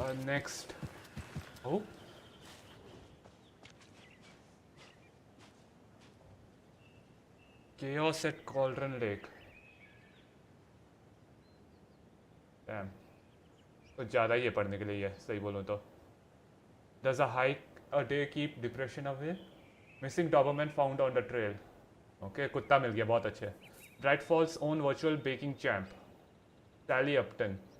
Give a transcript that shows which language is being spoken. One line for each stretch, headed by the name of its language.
English: Next. Oh Chaos at Cauldron Lake. Damn.
Hindi: कुछ ज़्यादा ही है पढ़ने के लिए ये, सही बोलूँ तो.
English: Does a hike a day keep depression away? Missing Doberman found on the trail.
Hindi: Okay, कुत्ता मिल गया, बहुत अच्छे.
English: Bright Falls own virtual baking champ. Sally Upton.